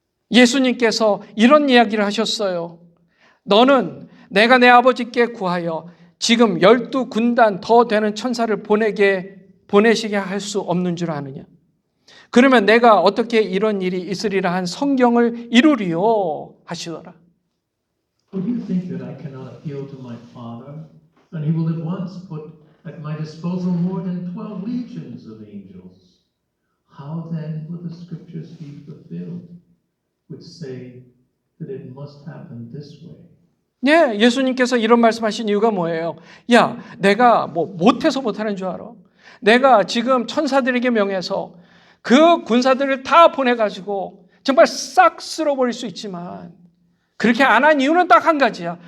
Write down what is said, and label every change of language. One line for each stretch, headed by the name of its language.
Korean: 예수님께서 이런 이야기를 하셨어요. 너는 내가 내 아버지께 구하여 지금 12군단 더 되는 천사를 보내시게 할 수 없는 줄 아느냐? 그러면 내가 어떻게 이런 일이 있으리라 한 성경을 이루리요 하시더라.
English: Would you think that I cannot appeal to my Father, and He will at once put at my disposal more than 12 legions of angels? How then will the Scriptures be fulfilled, which say that it must happen this way?
Korean: 네, 예수님께서 이런 말씀하신 이유가 뭐예요? 야, 내가 못해서 못하는 줄 알아? 내가 지금 천사들에게 명해서 그 군사들을 다 보내가지고 정말 싹 쓸어버릴 수 있지만 그렇게 안 한 이유는 딱 한 가지야.